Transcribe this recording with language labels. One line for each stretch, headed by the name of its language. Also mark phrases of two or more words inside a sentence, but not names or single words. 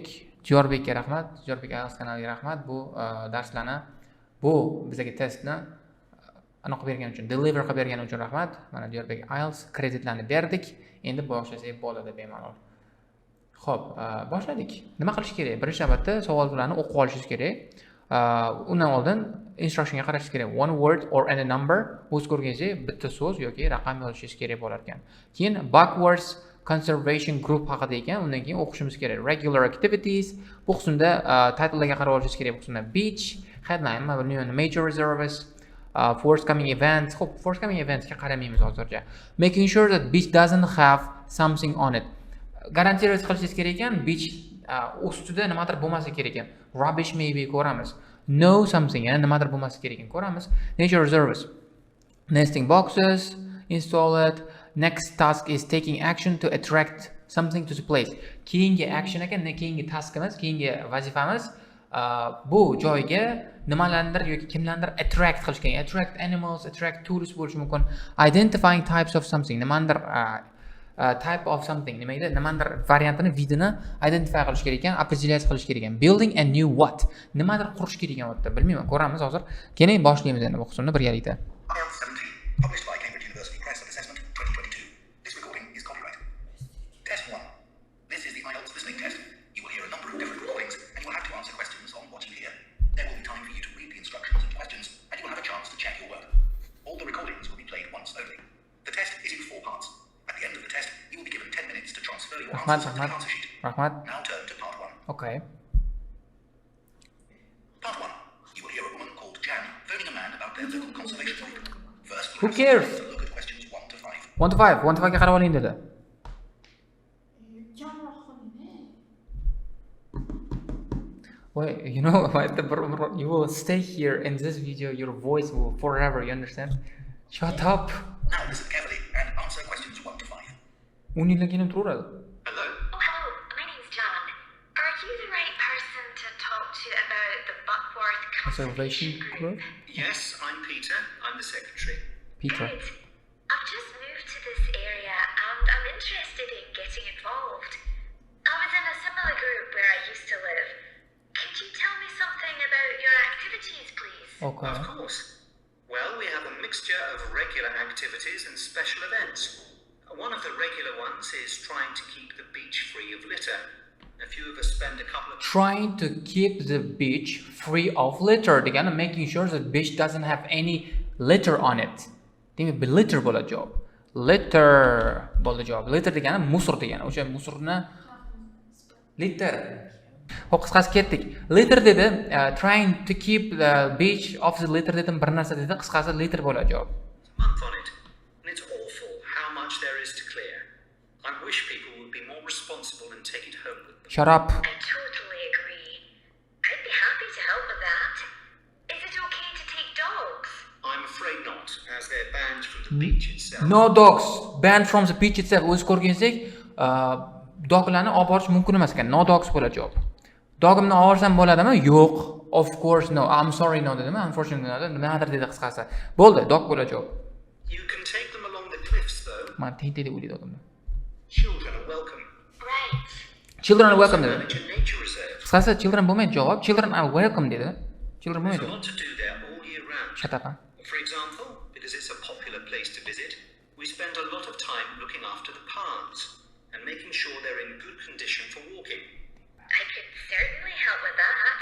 Uzbek: Jo'rbekka rahmat, Jo'rbek Ielts kanaliga rahmat. Bu darslarni, bu bizga testni aniq bergani uchun, deliver qilib bergani uchun rahmat. Mana Jo'rbek Ielts kreditlarni berdik. Endi boshlasak bo'ladi bemalol. Xo'p, boshladik. Nima qilish kerak? Birinchi navbatda savollarni o'qib olishingiz kerak. Undan oldin instructionga qarashingiz kerak.
English: One word or any number
Uzbek: o'z ko'rganingizda bitta so'z yoki raqam yozishingiz kerak bo'lar ekan. Keyin
English: backwards conservation group
Uzbek: haqida ekan, undan keyin o'qishimiz kerak.
English: Regular activities,
Uzbek: bu qismda title'larga qarab olishingiz kerak. Bu qismda
English: beach, headline, major reserves, forthcoming events.
Uzbek: Xo'p,
English: forthcoming events
Uzbek: ga qaramaymiz hozircha.
English: Making sure that beach doesn't have something on it.
Uzbek: Garantировать qilishingiz kerak ekan, beach ustida nimadir bo'lmasa kerak ekan.
English: Rubbish maybe ko'ramiz. No something,
Uzbek: yana nimadir bo'lmasa kerak ekan ko'ramiz.
English: Nature reserves. Nesting boxes, install it. Next task is taking action to attract something to the place.
Uzbek: Keyingi action ekan, keyingi taskimiz, keyingi vazifamiz bu joyga nimalardir yoki kimlardir attract qilish kerak.
English: Attract animals, attract tourists
Uzbek: bo'lishi mumkin.
English: Identifying types of something. Nimadir type of something,
Uzbek: nimadir variantini, vidini identify qilish kerak ekan, определять qilish kerak ekan.
English: Building a new what?
Uzbek: Nimadir qurish kerak ekan o'tda. Bilmayman, ko'ramiz hozir. Keyin boshlaymiz endi bu qismni birgalikda.
English: Ielts 17, published by Cambridge University Press of Assessment 2022. This recording is copyright. Test 1. This is the Ielts listening test. You will hear a number of different recordings and you will have to answer questions on what you hear. There will be time for you to read the instructions and questions and you will have a chance to check your work. All the recordings will be played once only. The test is in 4 parts. At the end of the test, you will be given 10 minutes to transfer your answers to the answer sheet. Now turn to part 1. Okay. Part 1. You will hear a woman called Jan phoning a man about their local conservation group. First, Who cares? Look at questions 1 to 5.
Uzbek: 1 to 5. 1 to 5 ga qarab oling dedi.
English: Wait, you know, you will stay here in this video, your voice will forever, you understand? Shut up. Now listen carefully and answer questions 1 to 5.
Uzbek: Unilagini turaveradi.
English: Hello. Oh, hello. My name's John. Are you the right person to talk to about the Buckworth Conservation group? Yes, I'm Peter. I'm the secretary. Peter. Good. I've just moved to this area and I'm interested in getting involved. I was in a similar group where I used to live. Could you tell me something about your activities, please? Okay. Of course. Well, we have a mixture of regular activities and special events. One of the regular ones is trying to keep the beach free of litter. A few of us spend a couple of... Trying to keep the beach free of litter. Degani making sure that beach doesn't have any litter on it.
Uzbek: Demak, litter bo'ladi javob. Litter bo'ladi javob. Litter degani musor degani. O'sha musorni litter. Xo'p, qisqasi ketdik. Litter dedi,
English: trying to keep the beach off the litter
Uzbek: dedim, bir narsa dedi, qisqasi litter bo'ladi javob.
English: month on it, and it's awful how much there is to clear. I wish people would be more responsible and take it home with them. Shut up. I totally agree. I'd be happy to help with that. Is it okay to take dogs? I'm afraid not, as they're banned from the beach itself. No dogs. Banned from the beach itself.
Uzbek: O'z ko'rganingizek, doglarni olib borish mumkin emas ekan.
English: No dogs
Uzbek: bo'ladi javob. Dogimni olib borsam bo'ladimi? Yo'q.
English: Of course no. I'm sorry no dedimi? Unfortunately no.
Uzbek: Nimadir dedi qisqasi. Bo'ldi, dog bo'ladi javob.
English: You can take them along the cliffs, though.
Uzbek: Men tinch deb o'ylaydi odamlar.
English: Children are welcome. Right. Children are welcome dedi. Manage a nature reserve.
Uzbek: Qisqasi children bo'lmaydi javob.
English: Children are welcome dedi. Children There's
Uzbek: bo'lmaydi.
English: a lot to do there all year round. Shut up. For example, because it's a popular place to visit, we spend a lot of time looking after the paths and making sure they're in good condition for walking. I could certainly help with that.